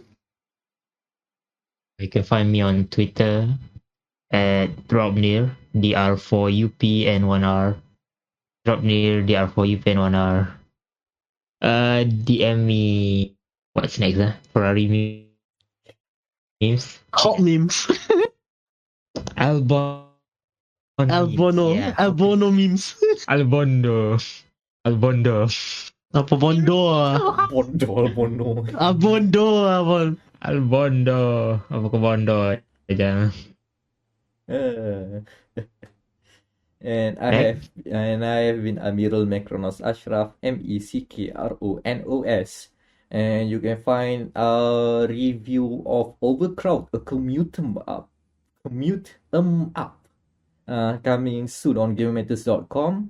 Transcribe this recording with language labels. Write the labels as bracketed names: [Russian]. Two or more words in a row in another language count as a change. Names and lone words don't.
[English] You can find me on Twitter at Dropnear, DR4UP and 1R. Dropnear, DR4UP and 1R. DM me what's next, Ferrari memes. Hot memes. Albon. Albono. Yeah. Albono memes. Albondo. [Malay] Apa bondo ah? Bondo. Abondo abon. Albondo. Apa ke bondo aja. [English] And I have been Amirul Mekronos Ashraf, Meckronos, and you can find a review of Overcrowd, a commute 'em up, coming soon on GameMatters.com.